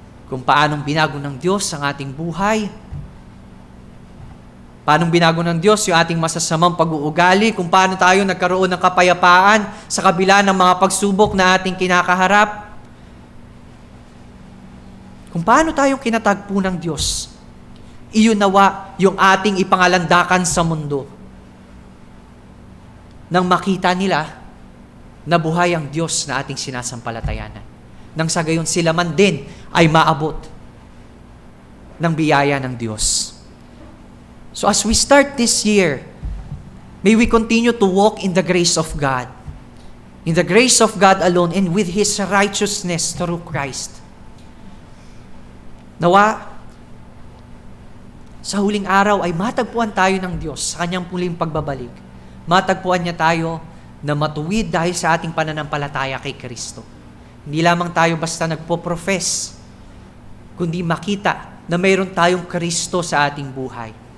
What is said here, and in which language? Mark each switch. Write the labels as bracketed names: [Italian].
[Filipino] Kung paanong binago ng Diyos ang ating buhay, paanong binago ng Diyos yung ating masasamang pag-uugali, kung paano tayo nagkaroon ng kapayapaan sa kabila ng mga pagsubok na ating kinakaharap, kung paano tayo kinatagpo ng Diyos, iyon nawa yung ating ipangalandakan sa mundo. Nang makita nila na buhay ang Diyos na ating sinasampalatayanan. Nang sa gayon sila man din ay maabot ng biyaya ng Diyos. [English] So as we start this year, may we continue to walk in the grace of God. In the grace of God alone and with His righteousness through Christ. [Filipino] Nawa, sa huling araw ay matagpuan tayo ng Diyos sa Kanyang muling pagbabalik. Matagpuan niya tayo na matuwid dahil sa ating pananampalataya kay Kristo. Hindi lamang tayo basta nagpo-profess, kundi makita na mayroon tayong Kristo sa ating buhay.